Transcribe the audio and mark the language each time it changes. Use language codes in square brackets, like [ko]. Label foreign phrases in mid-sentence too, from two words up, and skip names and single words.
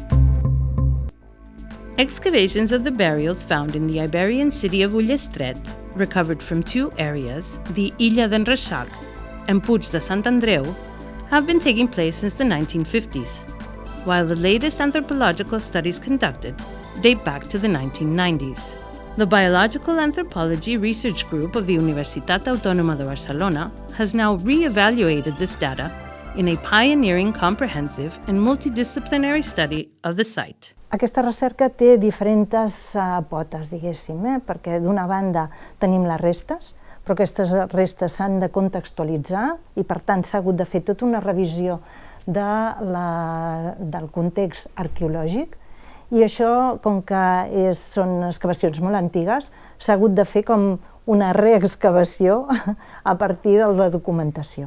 [en] Excavations of the burials found in the Iberian city of Ullastret, recovered from two areas, the Illa d'en Reixac and Puig de Sant Andreu, have been taking place since the 1950s, while the latest anthropological studies conducted date back to the 1990s. The Biological Anthropology Research Group of the Universitat Autònoma de Barcelona has now re-evaluated this data in a pioneering, comprehensive and multidisciplinary study of the site. [ca] Aquesta recerca té diferents potes, diguéssim, perquè d'una banda tenim les restes, però aquestes restes s'han de contextualitzar i per tant s'ha hagut de fer tota una revisió del context arqueològic i això, com que són excavacions molt antigues, s'ha hagut de fer com una reexcavació a partir de la documentació.